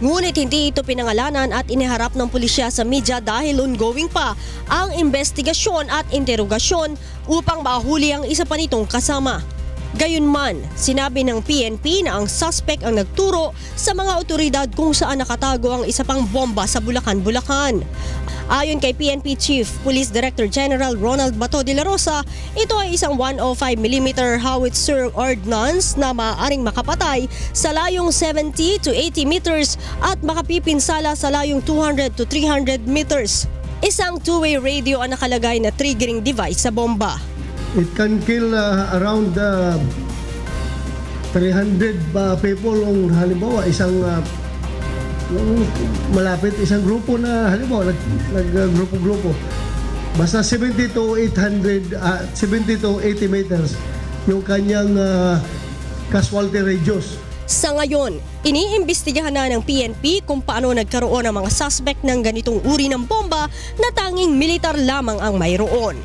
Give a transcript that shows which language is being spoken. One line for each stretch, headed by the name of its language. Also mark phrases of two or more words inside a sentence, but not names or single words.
Filipino: Ngunit hindi ito pinangalanan at iniharap ng pulisya sa media dahil ongoing pa ang investigasyon at interogasyon upang mahuli ang isa pa nitong kasama. Gayunman, sinabi ng PNP na ang suspect ang nagturo sa mga otoridad kung saan nakatago ang isa pang bomba sa Bulacan, Bulacan. Ayon kay PNP Chief Police Director General Ronald Bato de la Rosa, ito ay isang
English: 105mm howitzer ordnance
Filipino: na maaaring makapatay sa layong
English: 70 to 80 meters
Filipino: at makapipinsala sa layong
English: 200 to 300 meters.
Filipino: Isang
English: two-way radio
Filipino: ang nakalagay na
English: triggering device
Filipino: sa bomba.
English: It can kill around 300 people
Filipino: kung halimbawa isang malapit isang grupo na halimbawa grupo-grupo. Basta
English: 70 to 80 meters
Filipino: yung kanyang
English: casualty radius.
Filipino: Sa ngayon, iniimbestigahan na ng PNP kung paano nagkaroon ng mga suspect ng ganitong uri ng bomba na tanging militar lamang ang mayroon.